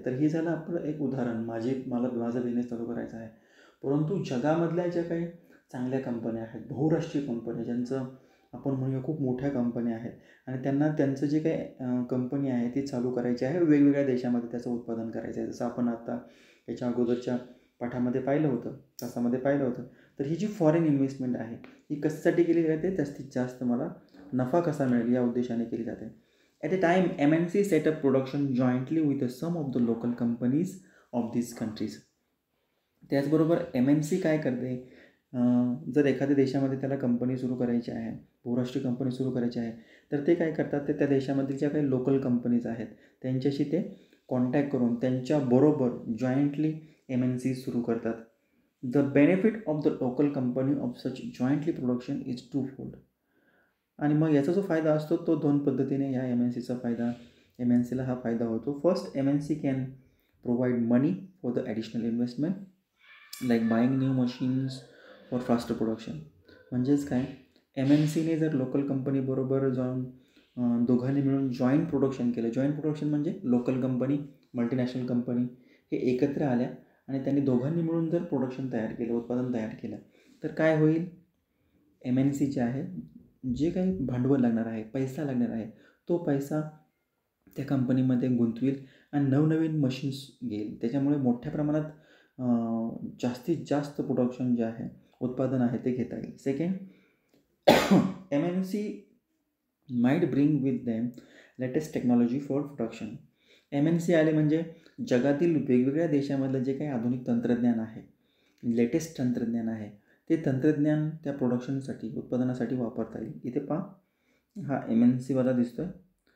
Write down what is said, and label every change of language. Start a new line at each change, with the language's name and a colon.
Marathi: तर हे झालं आपलं एक उदाहरण, माझा बिझनेस चालू करायचा आहे, परंतु जगामधल्या ज्या काही चांगल्या कंपन्या आहेत, बहुराष्ट्रीय कंपन्या, ज्यांचं आपण म्हणूया खूप मोठ्या कंपन्या आहेत आणि त्यांचं जे काही कंपनी आहे ती चालू करायची आहे, वेगवेगळ्या देशामध्ये त्याचं उत्पादन करायचं आहे, जसं आपण आता याच्या अगोदरच्या तासामध्ये पाहिलं होतं. तर ही जी फॉरेन इन्व्हेस्टमेंट आहे ही कशासाठी केली जाते, जास्तीत जास्त मला नफा कसा मिळेल या उद्देशाने केली जाते.
English: At a time, MNC set up production jointly with some of the local companies of these countries.
Marathi: त्याचबरोबर MNC काय करते, जर एखाद्या देशामध्ये त्याला कंपनी सुरू करायची आहे, बहुराष्ट्रीय कंपनी सुरू करायची आहे, तर ते काय करतात, ते त्या देशामधील ज्या काही लोकल कंपनीज आहेत त्यांच्याशी ते कॉन्टॅक्ट करून त्यांच्याबरोबर जॉईंटली MNC सुरू करतात.
English: The benefit of the local company of such jointly production is twofold.
Marathi: आणि मग याचा जो फायदा असतो तो दोन पद्धतीने या MNCला हा फायदा होतो.
English: First, MNC can provide money for the additional investment like buying new machines for faster production.
Marathi: म्हणजेच काय, MNCने जर लोकल कंपनीबरोबर जाऊन दोघांनी मिळून जॉईंट प्रोडक्शन केलं. जॉईंट प्रोडक्शन म्हणजे लोकल कंपनी, मल्टीनॅशनल कंपनी हे एकत्र आल्या आणि त्यांनी दोघांनी मिळून जर प्रोडक्शन तयार केलं, उत्पादन तयार केलं, तर काय होईल, MNC जे आहे, जे काही भांडवल लागणार आहे, पैसा लागणार आहे, तो पैसा त्या कंपनीमध्ये गुंतवेल आणि नवनवीन मशीन्स घेईल. त्याच्यामुळे मोठ्या प्रमाणात जास्तीत जास्त प्रोडक्शन जे आहे, उत्पादन आहे, ते घेता येईल.
English: Second, MNC might bring with them latest technology for production.
Marathi: MNC आले म्हणजे जगातील वेगवेगळ्या देशामधलं जे काही आधुनिक तंत्रज्ञान आहे, लेटेस्ट तंत्रज्ञान आहे, ते तंत्रज्ञान त्या प्रोडक्शनसाठी, उत्पादनासाठी वापरता येईल. इथे पहा, हा MNCवाला दिसतो आहे.